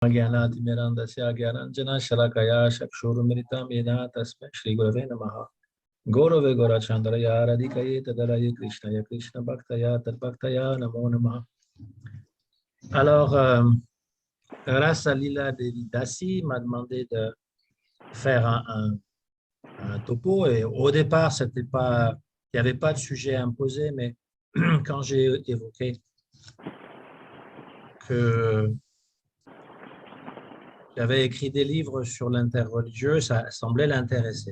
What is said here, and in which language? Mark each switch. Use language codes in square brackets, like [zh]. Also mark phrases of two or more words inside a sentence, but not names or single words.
[sa] ज्ञानातिमिरन्दस्य ज्ञानाञ्जनशलाकया चक्षुरुन्मिलितं येन तस्मै श्रीगुरवे नमः। गौरवे गौरचन्द्रय राधिकये तदलये कृष्णय कृष्णभक्तय तद्भक्तय नमो नमः। [fr] Alors, Rasa Lila Devidasi m'a demandé de faire un topo et au départ, c'était pas, il n'y avait pas de sujet imposé, mais quand j'ai évoqué que j'avais écrit des livres sur l'interreligieux, ça semblait l'intéresser.